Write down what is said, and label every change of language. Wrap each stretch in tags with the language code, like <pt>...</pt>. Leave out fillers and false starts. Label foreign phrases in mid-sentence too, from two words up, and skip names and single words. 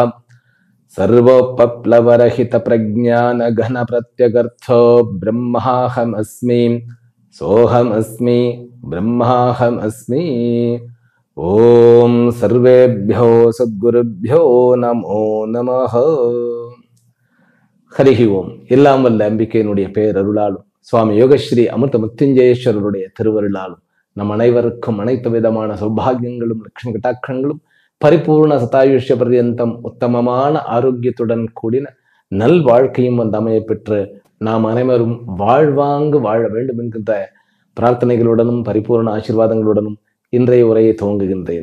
<sa>सर्वोपप्लवरहित प्रज्ञान घन प्रत्यगर्थो ब्रह्माहमस्मि सोहमस्मि ब्रह्माहमस्मि। ओम सर्वेभ्यो सद्गुरुभ्यो नमो नमः। हरिः ओम्.</sa> <ta>எல்லாம் வல்ல அம்பிகையினுடைய பேரருளாலும் சுவாமி யோகஸ்ரீ அமிர்த முத்திஞ்சயேஸ்வரருடைய திருவருளாலும் நம் அனைவருக்கும் அனைத்து விதமான சௌபாகியங்களும் லட்சுமி கட்டாட்சங்களும் பரிபூர்ண சதாயுஷ்ய பர்யந்தம் உத்தமமான ஆரோக்கியத்துடன் கூடின நல் வாழ்க்கையும் வந்து அமைய பெற்று நாம் அனைவரும் வாழ்வாங்கு வாழ வேண்டும் என்கின்ற பிரார்த்தனைகளுடனும் பரிபூர்ண ஆசீர்வாதங்களுடனும் இன்றைய உரையை துவங்குகின்றேன்.</ta>